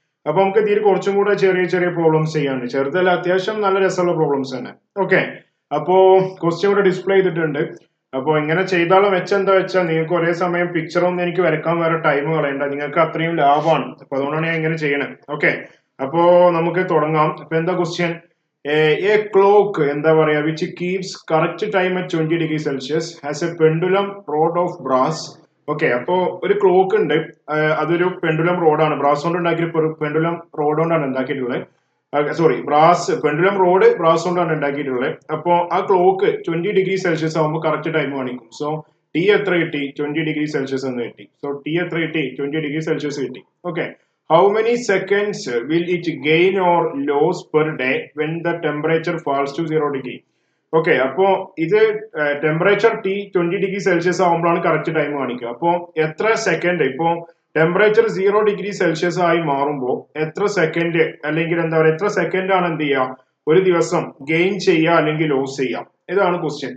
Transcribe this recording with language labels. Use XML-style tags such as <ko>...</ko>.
<ml>അപ്പൊ നമുക്ക് ഇതിൽ കുറച്ചും കൂടെ ചെറിയ ചെറിയ പ്രോബ്ലംസ് ചെയ്യാനുണ്ട്. ചെറുതല്ല, അത്യാവശ്യം നല്ല രസമുള്ള പ്രോബ്ലംസ് തന്നെ. ഓക്കെ, അപ്പോ ക്വസ്റ്റ്യൻ ഇവിടെ ഡിസ്പ്ലേ ചെയ്തിട്ടുണ്ട്. അപ്പോൾ ഇങ്ങനെ ചെയ്താലും വെച്ചെന്താ വെച്ചാൽ നിങ്ങൾക്ക് ഒരേ സമയം പിക്ചറൊന്നും എനിക്ക് വരക്കാൻ വേറെ ടൈം കളയണ്ട, നിങ്ങൾക്ക് അത്രയും ലാഭമാണ്. അപ്പൊ അതുകൊണ്ടാണ് ഞാൻ ഇങ്ങനെ ചെയ്യണത്. ഓക്കെ, അപ്പോ നമുക്ക് തുടങ്ങാം. അപ്പൊ എന്താ ക്വസ്റ്റ്യൻ?</ml> <en>A clock</en> <ml>എന്താ പറയാ</ml> <en>which keeps correct time at 20 degree Celsius has a pendulum rod of brass.</en> <ml>Okay, അപ്പോ ഒരു ക്ലോക്ക് ഉണ്ട്. അതൊരു പെൻഡുലം റോഡാണ്, ബ്രാസ് കൊണ്ട് ഉണ്ടാക്കിയ പെൻഡുലം റോഡ് കൊണ്ടാണ് ഉണ്ടാക്കിയിട്ടുള്ളത്. സോറി, പെൻഡുലം റോഡ് ബ്രാസ് കൊണ്ടാണ് ഉണ്ടാക്കിയിട്ടുള്ളത്. അപ്പോൾ ആ ക്ലോക്ക് 20 ഡിഗ്രി സെൽഷ്യസ് ആകുമ്പോൾ കറക്റ്റ് ടൈം കാണിക്കും. സോ ടി എത്ര കിട്ടി? 20 ഡിഗ്രി സെൽഷ്യസ് എന്ന് കിട്ടി. സോ ടി എത്ര കിട്ടി? 20 ഡിഗ്രി സെൽഷ്യസ് കിട്ടി.</ml> <en>Okay, how many seconds will it gain or lose per day when the temperature falls to 0 degree?</en> <ml>Okay, അപ്പോ ഇത് ടെമ്പറേച്ചർ ടി 20 ഡിഗ്രി സെൽഷ്യസ് ആകുമ്പോഴാണ് കറക്റ്റ് ടൈം കാണിക്കുക. അപ്പോൾ എത്ര സെക്കൻഡ്, ഇപ്പോ ടെമ്പറേച്ചർ 0 ഡിഗ്രി സെൽഷ്യസ് ആയി മാറുമ്പോൾ എത്ര സെക്കൻഡ്, അല്ലെങ്കിൽ എന്താ പറയുക, എത്ര സെക്കൻഡ് ആണ് എന്ത് ചെയ്യുക ഒരു ദിവസം ഗെയിൻ ചെയ്യുക അല്ലെങ്കിൽ ലോസ് ചെയ്യുക? ഇതാണ് ക്വസ്റ്റ്യൻ.</ml>